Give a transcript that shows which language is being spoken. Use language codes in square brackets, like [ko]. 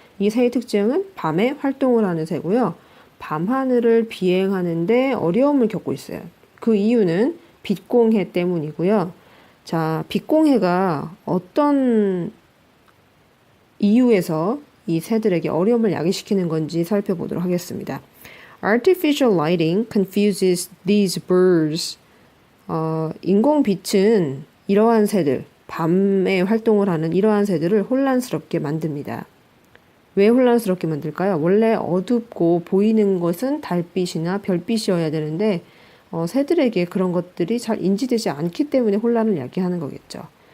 [ko] 이 새의 특징은 밤에 활동을 하는 새고요. 밤하늘을 비행하는데 어려움을 겪고 있어요. 그 이유는 빛공해 때문이고요. 자, 빛공해가 어떤 이유에서 이 새들에게 어려움을 야기시키는 건지 살펴보도록 하겠습니다. [en] Artificial lighting confuses these birds. [ko] 인공빛은 이러한 새들, 밤에 활동을 하는 이러한 새들을 혼란스럽게 만듭니다. 왜 혼란스럽게 만들까요? 원래 어둡고 보이는 것은 달빛이나 별빛이어야 되는데 새들에게 그런 것들이 잘 인지되지 않기 때문에 혼란을 야기하는 거겠죠.